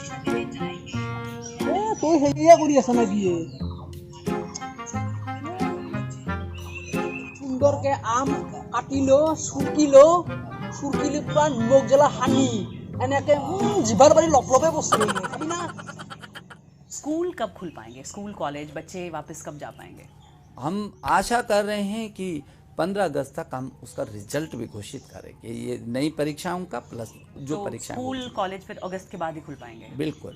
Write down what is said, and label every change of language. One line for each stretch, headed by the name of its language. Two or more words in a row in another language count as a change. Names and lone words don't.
Assamese: তই সেয়ে কৰি আছা না কি সুন্দৰকে আম কাটিলো চুৰকিলো পুৰা নিমখ জ্বলা সানি এনেকে জিভাৰ পাৰি লপলপে বস্তু খাবি না
Hindi: स्कूल कब खुल पाएंगे स्कूल कॉलेज बच्चे वापस कब जा पाएंगे हम आशा कर रहे हैं कि 15 अगस्त तक हम उसका रिजल्ट भी घोषित करेंगे ये नई परीक्षाओं का प्लस जो तो परीक्षा स्कूल कॉलेज फिर अगस्त के बाद ही खुल पाएंगे बिल्कुल